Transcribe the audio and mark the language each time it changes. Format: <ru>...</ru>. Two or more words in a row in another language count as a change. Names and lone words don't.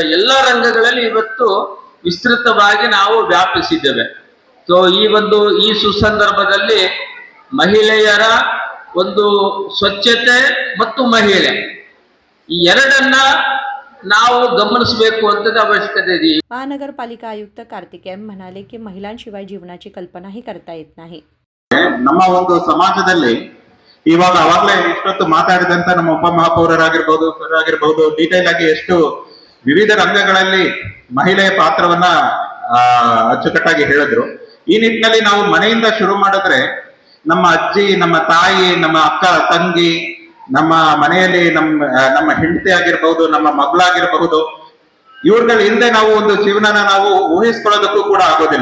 <kn>ಎಲ್ಲ ರಂಗಗಳಲ್ಲಿ ಇವತ್ತು ವಿಸ್ತೃತವಾಗಿ ನಾವು ವ್ಯಾಪಿಸಿದ್ದೇವೆ. ಸೊ ಈ ಸುಸಂದರ್ಭದಲ್ಲಿ ಮಹಿಳೆಯರ ಒಂದು ಸ್ವಚ್ಛತೆ ಮತ್ತು ಮಹಿಳೆ, ಈ ಎರಡನ್ನ ನಾವು ಗಮನಿಸಬೇಕು ಅಂತ ಅವಶ್ಯಕತೆ ಇದೆ.</kn> <mr>महानगरपालिका आयुक्त कार्तिक एम म्हणाले की महिलांशिवाय जीवनाची कल्पनाही करता येत नाही.</mr> <kn>ನಮ್ಮ ಒಂದು ಸಮಾಜದಲ್ಲಿ ಇವಾಗ ಅವಾಗಲೇ ಇಷ್ಟೊತ್ತು ಮಾತಾಡಿದಂತ ನಮ್ಮ ಉಪಮಹಾಪೌರರಾಗಿರ್ಬೋದು, ಸರ್ ಆಗಿರ್ಬೋದು, ಡೀಟೇಲ್ ಆಗಿ ಎಷ್ಟು ವಿವಿಧ ರಂಗಗಳಲ್ಲಿ ಮಹಿಳೆಯ ಪಾತ್ರವನ್ನ ಅಚ್ಚುಕಟ್ಟಾಗಿ ಹೇಳಿದ್ರು. ಈ ನಿಟ್ಟಿನಲ್ಲಿ ನಾವು ಮನೆಯಿಂದ ಶುರು ಮಾಡಿದ್ರೆ ನಮ್ಮ ಅಜ್ಜಿ, ನಮ್ಮ ತಾಯಿ, ನಮ್ಮ ಅಕ್ಕ ತಂಗಿ, ನಮ್ಮ ಮನೆಯಲ್ಲಿ ನಮ್ಮ ಹೆಂಡತಿ ಆಗಿರಬಹುದು, ನಮ್ಮ ಮಗಳಾಗಿರಬಹುದು, ಇವ್ರಗಳ ಹಿಂದೆ ನಾವು ಒಂದು ಜೀವನನ ನಾವು ಊಹಿಸ್ಕೊಳ್ಳೋದಕ್ಕೂ ಕೂಡ ಆಗೋದಿಲ್ಲ.</kn>